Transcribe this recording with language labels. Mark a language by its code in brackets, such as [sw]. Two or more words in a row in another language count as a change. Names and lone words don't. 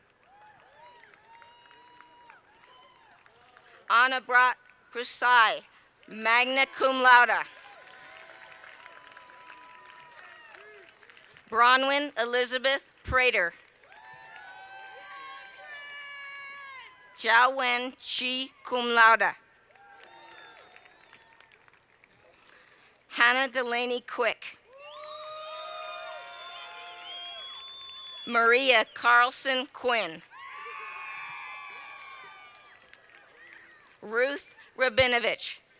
[en] Anna Brat Prasai, [la] magna cum laude. [en] Bronwyn Elizabeth Prater. Jiao Wen Chi, [la] cum laude. [en] Hannah Delaney Quick. Maria Carlson Quinn. Ruth Rabinovich.